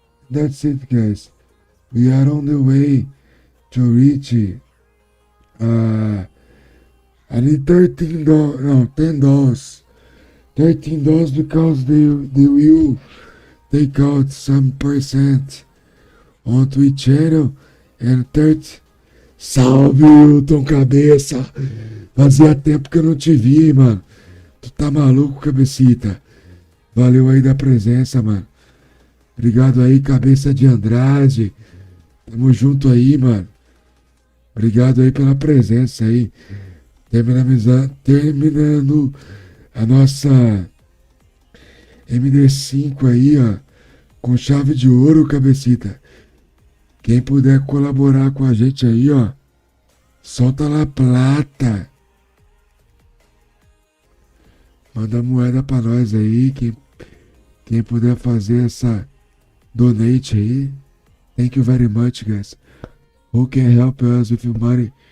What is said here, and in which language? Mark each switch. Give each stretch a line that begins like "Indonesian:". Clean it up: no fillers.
English: That's it, guys. We are on the way to reach I need $10 because they will take out some percent on Twitch channel and 30.
Portuguese: Salve, Hilton Cabeça! Fazia tempo que eu não te vi, mano. Tu tá maluco, cabecita? Valeu aí da presença, mano. Obrigado aí, cabeça de Andrade. Tamo junto aí, mano. Obrigado aí pela presença aí. Terminando a nossa MD5 aí, ó. Com chave de ouro, cabecita. Quem puder colaborar com a gente aí, ó. Solta lá plata. Manda moeda pra nós aí. Quem puder fazer essa donate aí.
English: Thank you very much, guys. Who can help us with your money?